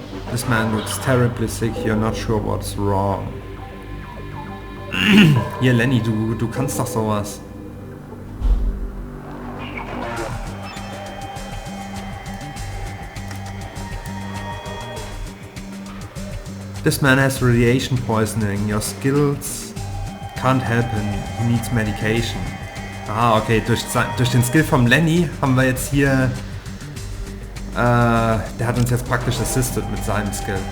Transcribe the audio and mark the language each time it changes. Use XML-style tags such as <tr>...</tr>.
<en>This man looks terribly sick, you're not sure what's wrong.</en> <de>Hier Lenny, du kannst doch sowas.</de> <en>This man has radiation poisoning. Your skills can't help him. He needs medication. Ah, okay.</en> <de>Durch den Skill vom Lenny haben wir jetzt hier... der hat uns jetzt praktisch assisted mit seinem Skill.</de>